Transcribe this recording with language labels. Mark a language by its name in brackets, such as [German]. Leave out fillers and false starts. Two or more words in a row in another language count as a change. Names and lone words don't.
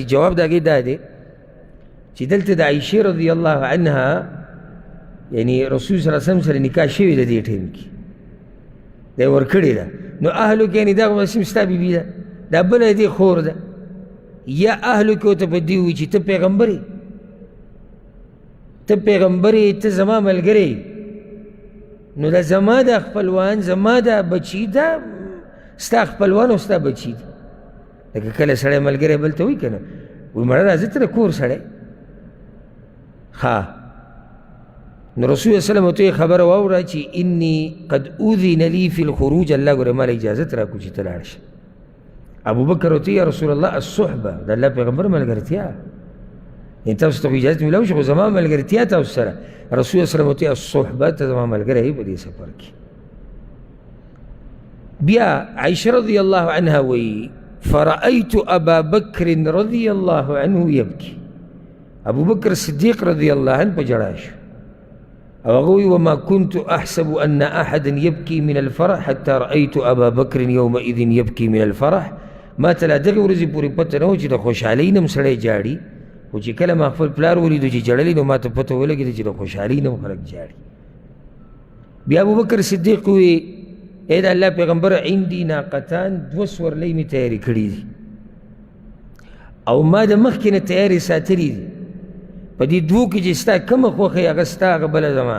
[Pashto] جواب د هغې دا دی چې دلته د عایشې [Arabic] رضی الله عنها [Pashto] یعنی رسول [Arabic] صلی الله علیه وسلم [Pashto] سره نکاح شوې ده دې ټیم کې، دا یې ورکړې ده، نو اهلو کې یعنې دغه مسیم ستا بیبي ده، دا بله دې خور ده، یا اهلو کې ورته په دې ووایي چې ته پیغمبر یې، ته پیغمبر یې، ته زما ملګری، نو دا زما د خپلوان، زما د بچي، دا ستا خپلوان او ستا بچي دي. لکه کله سړی ملګری بل ته وایي که نه، وایي مړه راځه ته د کور سړی. ښه نو رسول [Arabic] صلی الله علیه وسلم [Pashto] ورته خبره واوره چې [Arabic] انی قد اذن لی فی الخروج، [Pashto] الله ګوره ما له اجازت راکړو چې ته لاړ شه. ابوبکر ورته [Arabic] یا رسول الله الصحبه، [Pashto] د الله پیغمبر ملګرتیا، یعنې تاسو ته خو اجازت میلاو شي، خو زما ملګرتیا تاسو سره. رسول [Arabic] صلی الله علیه وسلم [Pashto] ورته الصحبه، ته زما ملګری یې په دې سفر کې. بیا عایشه [Arabic] رضی الله عنها [Pashto] وایي [Arabic] فرأیت ابا بکر رضی الله عنه یبکی، [Pashto] ابوبکر صدیق [Arabic] رضی الله عنه [Pashto] په ژړا شو او هغه وایي [Arabic] وما كنت احسب ان احدا يبكي من الفرح حتى رأيت ابا بکر یومئذ یبکی من الفرح، [Pashto] ما ته لا دغې ورځې پورې پته نه وه چې د خوشحالۍ نه هم سړی جاړي، خو چې کله ما خپل پلار ولیدو چې جړلی نو ما ته پته ولګېده چې د خوشحالۍ نه هم خلک جاړي. بیا ابوبکر صدیق وایي ای د الله پیغمبر [Arabic] عندي ناقتان، [Pashto] 2 سورلۍ مې تیارې کړي دي او ما د مخکې نه تیارې ساتلي دي، په دې 2 کې چې ستا کومه خوښه هغه ستا هغه بله زما.